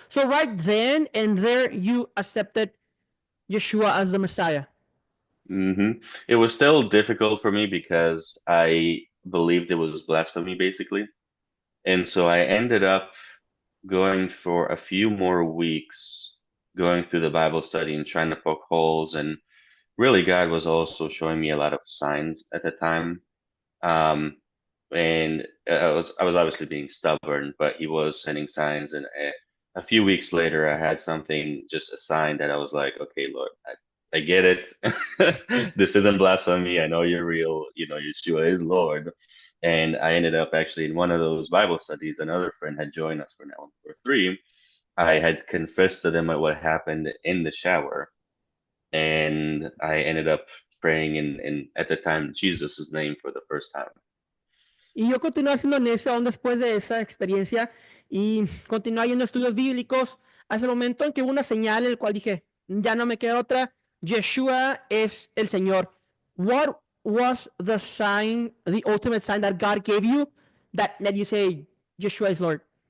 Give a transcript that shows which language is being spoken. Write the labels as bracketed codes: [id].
[en] So right then and there you accepted Yeshua as the Messiah. Hmm. It was still difficult for me because I believed it was blasphemy, basically. And so I ended up going for a few more weeks, going through the Bible study and trying to poke holes. And really, God was also showing me a lot of signs at the time. Um, and I was obviously being stubborn, but He was sending signs. And a few weeks later, I had something, just a sign that I was like, okay, Lord, I get it. This isn't blasphemy. I know you're real. Yeshua is Lord. And I ended up actually in one of those Bible studies. Another friend had joined us for now for three. I had confessed to them what happened in the shower, and I ended up praying in at the time Jesus' name for the first time. [es] Y yo continué haciendo necio aún después de esa experiencia y continué yendo a estudios bíblicos hasta el momento en que hubo una señal en el cual dije, ya no me queda otra, Yeshua es el Señor. [en] What was the sign, the ultimate sign that God gave you that you say Yeshua is Lord?